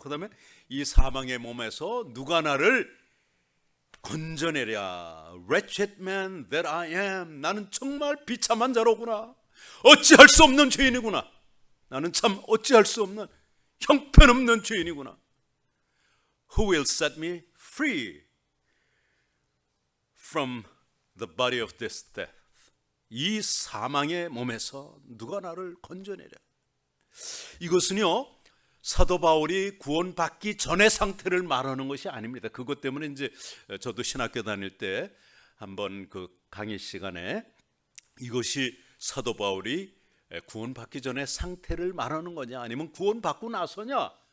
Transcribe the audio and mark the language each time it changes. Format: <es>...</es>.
<ko>그 다음에 이 사망의 몸에서 누가 나를 건져내랴.</ko> <en>Wretched man that I am.</en> <ko>나는 정말 비참한 자로구나. 어찌할 수 없는 죄인이구나. 나는 참 어찌할 수 없는 형편없는 죄인이구나.</ko> <en>Who will set me free from the body of this death?</en> <ko>이 사망의 몸에서 누가 나를 건져내랴. 이것은요, 사도 바울이 구원받기 전의 상태를 말하는 것이 아닙니다. 그것 때문에 이제 저도 신학교 다닐 때 한번 그 강의 시간에 이것이 사도 바울이 구원받기 전의 상태를 말하는 거냐, 아니면 구원받고 나서냐?</ko>